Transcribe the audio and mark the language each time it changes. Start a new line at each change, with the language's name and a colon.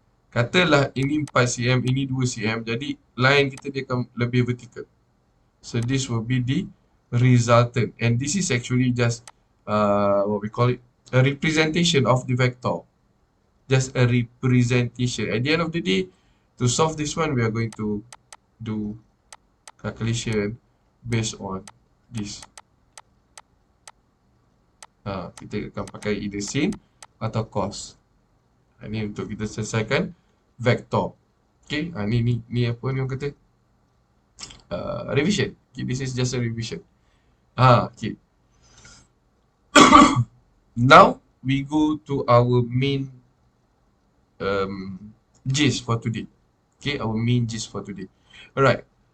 Malay: Katalah ini 4 cm, ini 2 cm, jadi line kita dia akan lebih vertical.
English: So this will be the resultant. And this is actually just, what we call it, a representation of the vector. Just a representation. At the end of the day, to solve this one, we are going to do calculation based on this.
Malay: Kita akan pakai either sin atau cos. Ini untuk kita selesaikan vektor. Okay, ni apa ni orang kata? Revision.
English: Okay, this is just a revision. Okay. Now we go to our main gist for today. Okay, our main gist for today. Alright.